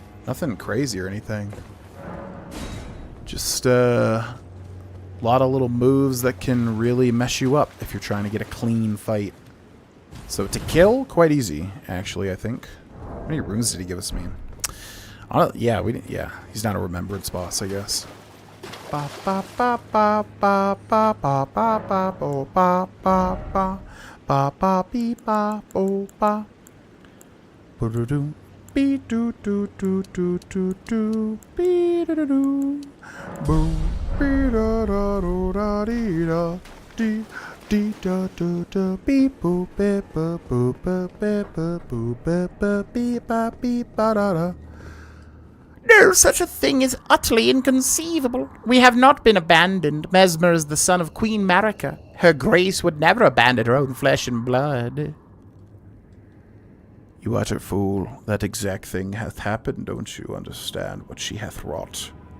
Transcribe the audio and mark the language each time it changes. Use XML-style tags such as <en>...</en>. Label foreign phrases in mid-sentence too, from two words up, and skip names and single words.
<en>Nothing crazy or anything. Just a lot of little moves that can really mess you up if you're trying to get a clean fight. So to kill, quite easy, actually, I think. How many runes did he give us, man? Yeah, he's not a remembrance boss, I guess. Ba ba ba ba ba ba ba ba ba bo ba ba ba ba ba be ba bo ba. Bo-do-do. Be do do do do do do be do do do boo be da da do da dee da dee dee da do da be boo be boo boo be be boo boo be be be ba be ba da da. No, such a thing is utterly inconceivable. We have not been abandoned. Mesmer is the son of Queen Marika. Her grace would never abandon her own flesh and blood. You utter fool, that exact thing hath happened, don't you understand what she hath wrought?</en>